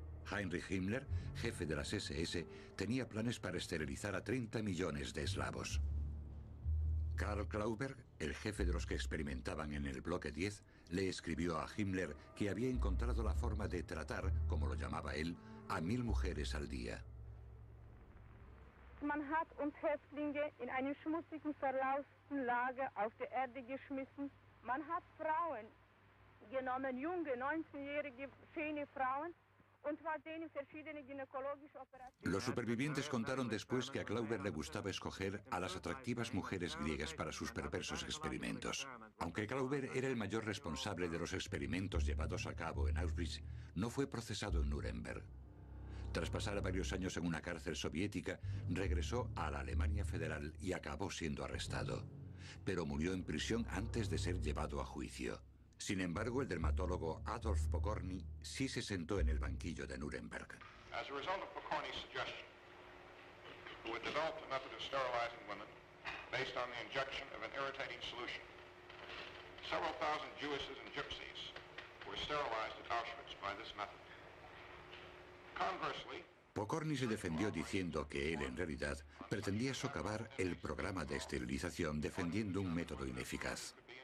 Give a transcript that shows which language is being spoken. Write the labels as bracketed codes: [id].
[es] Heinrich Himmler, jefe de las SS, tenía planes para esterilizar a 30 millones de eslavos. Karl Klauberg, el jefe de los que experimentaban en el bloque 10, le escribió a Himmler que había encontrado la forma de tratar, como lo llamaba él, a 1000 mujeres al día. [de] Man hat uns Häftlinge in einem schmutzigen, verlausten Lager auf der Erde geschmissen. Man hat Frauen genommen, junge, 19-jährige, schöne Frauen, und war denen verschiedene gynäkologische Operationen. [es] Los supervivientes contaron después que a Klauber le gustaba escoger a las atractivas mujeres griegas para sus perversos experimentos. Aunque Klauber era el mayor responsable de los experimentos llevados a cabo en Auschwitz, no fue procesado en Nuremberg. Tras pasar varios años en una cárcel soviética, regresó a la Alemania Federal y acabó siendo arrestado. Pero murió en prisión antes de ser llevado a juicio. Sin embargo, el dermatólogo Adolf Pokorny sí se sentó en el banquillo de Nuremberg. [en] As a result of Pokorny's suggestion, who had developed a method of sterilizing women based on the injection of an irritating solution, several thousand Jewesses and gypsies were sterilized at Auschwitz by this method. Conversely, [es] Pokorny se defendió diciendo que él en realidad pretendía socavar el programa de esterilización defendiendo un método ineficaz.